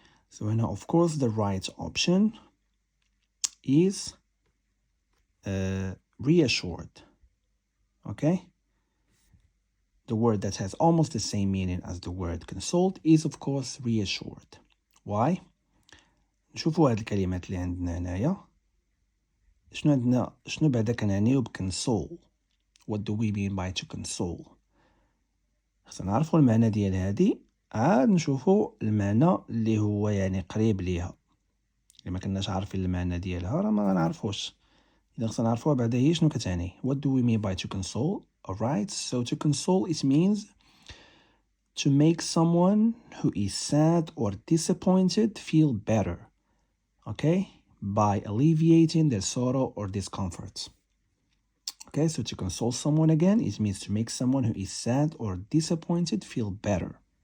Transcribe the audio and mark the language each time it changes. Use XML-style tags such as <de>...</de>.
<en>So هنا of course the right option is reassured. Okay? The word that has almost the same meaning as the word consoled is of course reassured. Why?</en> <ar>نشوفوا هاد الكلمات اللي عندنا هنايا. شنو عندنا شنو بعدا كنعنيو بكنسول.</ar> <en>What do we mean by to console?</en> <ar>خصنا نعرفوا المعنى ديال هادي عاد نشوفوا المعنى اللي هو يعني قريب ليها. إلا ما كناش عارفين المعنى ديالها راه ما غنعرفوش. إذا خصنا نعرفوها بعدا هي شنو كتعني.</ar> <en>What do we mean by to console? Alright, so to console it means to make someone who is sad or disappointed feel better. Okay? By alleviating their sorrow or discomfort. Okay, so to console someone again, it means to make someone who is sad or disappointed feel better.</en>